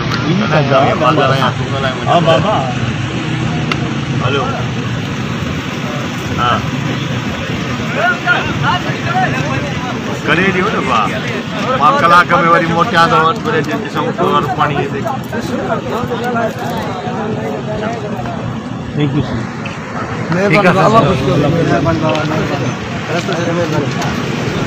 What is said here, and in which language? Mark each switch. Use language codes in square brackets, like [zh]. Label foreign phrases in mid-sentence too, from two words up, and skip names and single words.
[sd] हां बाबा हेलो हां करे दियो न बा मां कलाक में वरी मोटिया तो वरी ॾिसूं तो पानी ते [en] Thank you [hi] मैं बाबा कुछ